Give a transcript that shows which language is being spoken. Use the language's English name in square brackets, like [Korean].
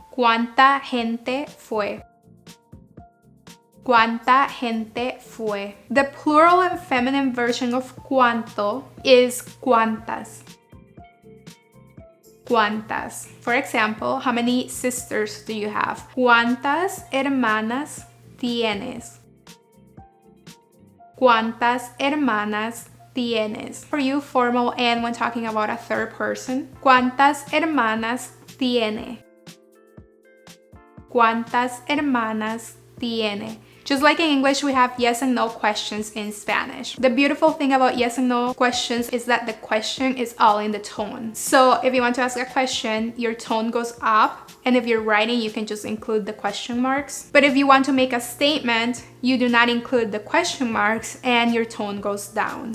[Spanish] ¿Cuánta gente fue? ¿Cuánta gente fue? [English] The plural and feminine version of cuánto is cuántas. [Spanish] ¿Cuántas? [English] For example, how many sisters do you have? [Spanish] ¿Cuántas hermanas tienes? ¿Cuántas hermanas tienes? [English] For you, formal and when talking about a third person, [Spanish] ¿cuántas hermanas tiene? ¿Cuántas hermanas tiene? [English] Just like in English, we have yes and no questions in Spanish. The beautiful thing about yes and no questions is that the question is all in the tone. So if you want to ask a question, your tone goes up. And if you're writing, you can just include the question marks. But if you want to make a statement, you do not include the question marks and your tone goes down.